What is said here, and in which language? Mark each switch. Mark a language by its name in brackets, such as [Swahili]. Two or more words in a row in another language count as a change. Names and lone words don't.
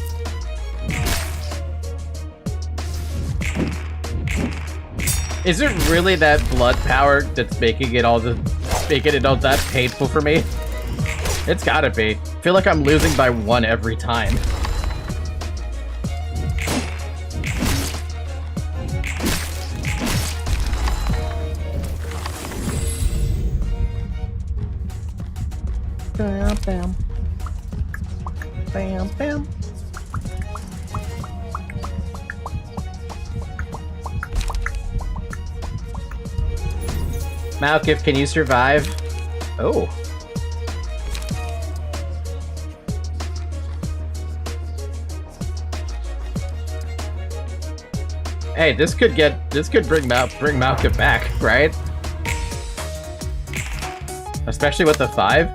[English] Is it really that blood power that's making it all that painful for me? It's gotta be. I feel like I'm losing by 1 every time. Bam, bam, bam. Malkif, can you survive? Oh. Hey, this could bring Malkif back, right? Especially with the 5.